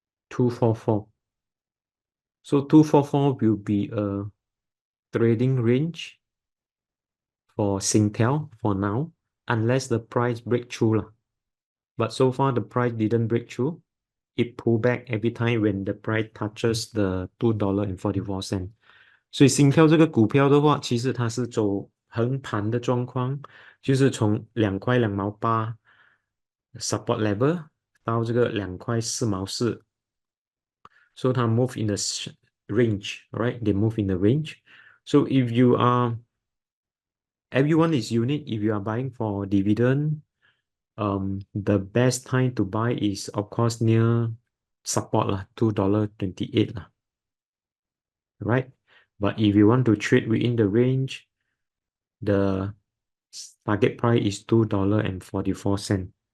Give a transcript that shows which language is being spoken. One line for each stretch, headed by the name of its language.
English: 244. So 244 will be a trading range for Singtel for now, unless the price break through. But so far the price didn't break through. It pull back every time when the price touches the $2.44.
Chinese: 所以心跳这个股票的话，其实它是走横盘的状况，就是从2块2毛8 support level 到这个2块4毛4，so 它
English: move in the range, right? They move in the range. So if you are, everyone is unique. If you are buying for dividend, the best time to buy is of course near support lah, $2.28 lah, right? But if you want to trade within the range, the target price is $2.44.